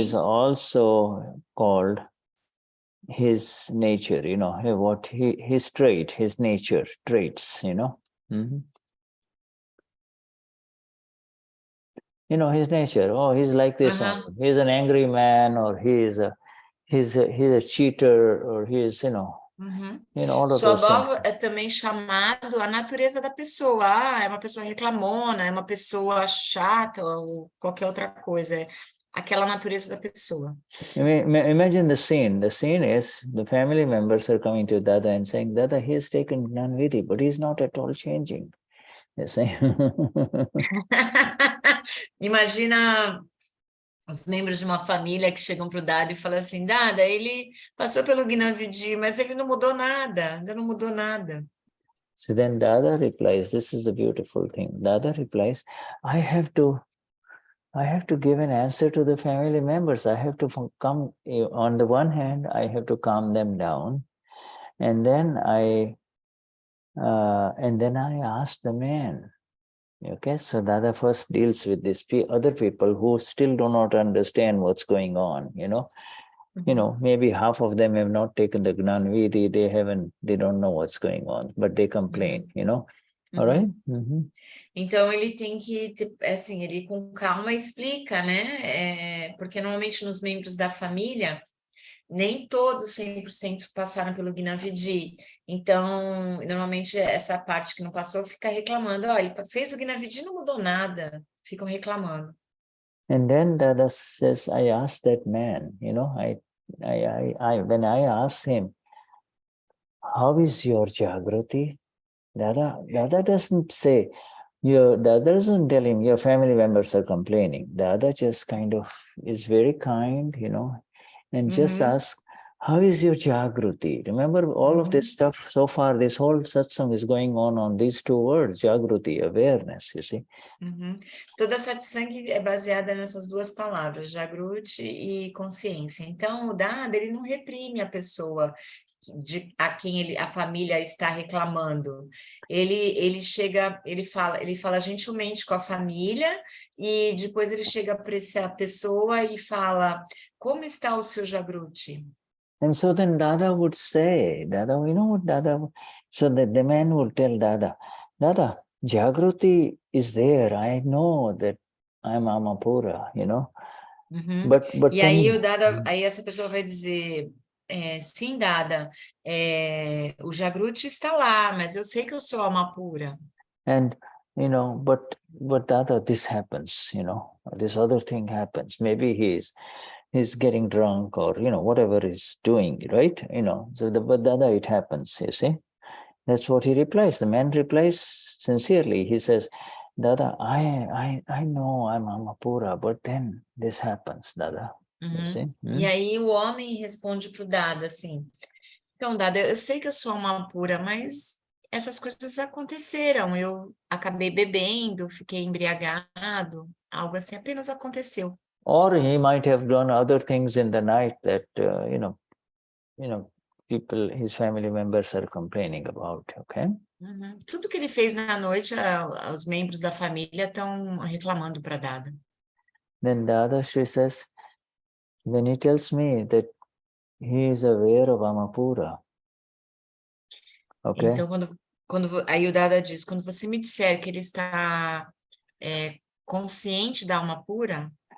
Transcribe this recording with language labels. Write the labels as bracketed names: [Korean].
[English] is also called his nature, you know, what his trait, his nature traits, you know. You know, his nature. Oh, he's like this. He's an angry man, or he's a cheater, or he is, you know. You know, all of those [Gujarati] Swabhav [English] things. [Portuguese] é também chamado a natureza da pessoa. É uma pessoa reclamona, é uma pessoa chata, ou qualquer outra coisa. É aquela natureza da pessoa. [English] Imagine the scene. The scene is the family members are coming to Dada and saying, Dada, he has taken Gnanvidhi, but he's not at all changing. You see? [Portuguese] Imagina os membros de uma família que chegam para o Dada e falam assim, Dada, ele passou pelo Gnanvidhi, mas ele não mudou nada, ainda não mudou nada. [English] So then Dada replies, this is the beautiful thing. Dada replies, I have to give an answer to the family members. I have to come, on the one hand, I have to calm them down. And then I ask the man. Okay, so Dada first deals with these other people who still do not understand what's going on, you know. You know, maybe half of them have not taken the Gnanvidhi, they don't know what's going on, but they complain, you know. All right? [Portuguese] Então, ele tem que, assim, ele com calma explica, né? Porque normalmente nos membros da família, nem todos 100% passaram pelo Gnanvidhi. Então, normalmente essa parte que não passou fica reclamando. Olha, ele fez o Gnanvidhi e não mudou nada. Ficam reclamando. [English] And then Dada says, I asked that man, you know, when I asked him, how is your Jagrati? Dada doesn't say, Dada doesn't tell him, your family members are complaining. Dada just kind of is very kind, you know, and just ask, how is your Jagruti? Remember all of this stuff so far, this whole satsang is going on these two words, Jagruti, awareness, you see. [Portuguese] Toda satsang é baseada nessas duas palavras, Jagruti e consciência. Então, o Dada, ele não reprime a pessoa a quem a família está reclamando. Ele chega, ele fala gentilmente com a família e depois ele chega para essa pessoa e fala, como está o seu Jagruti? [English] And so then Dada would say, Dada, you know what Dada, so that the man would tell Dada, Dada, Jagruti is there. I know that I'm Alma Pura, you know. Uhum. But [Portuguese] E aí [English] then, [Portuguese] o Dada, aí essa pessoa vai dizer, sim, Dada, o Jagruti está lá, mas eu sei que eu sou alma pura. [English] and you know, but Dada, this happens, you know, this other thing happens. Maybe he's getting drunk or, you know, whatever he's doing, right? You know, so but Dada, it happens, you see. That's what he replies. The man replies sincerely. He says, Dada, I know I'm Amapura, but then this happens, Dada. You see? [Portuguese] E aí o homem responde para o Dada assim, então, Dada, eu sei que eu sou alma pura, mas essas coisas aconteceram, eu acabei bebendo, fiquei embriagado, algo assim apenas aconteceu. [English] Or he might have done other things in the night that, you know, people, his family members are complaining about, okay? [Portuguese] Tudo que ele fez na noite, os membros da família estão reclamando para Dada. [English] Then Dadashri says, when he tells me that he is aware of Amapura, okay? [Portuguese] Então, aí o Dada diz, quando você me disser que ele está consciente da alma pura,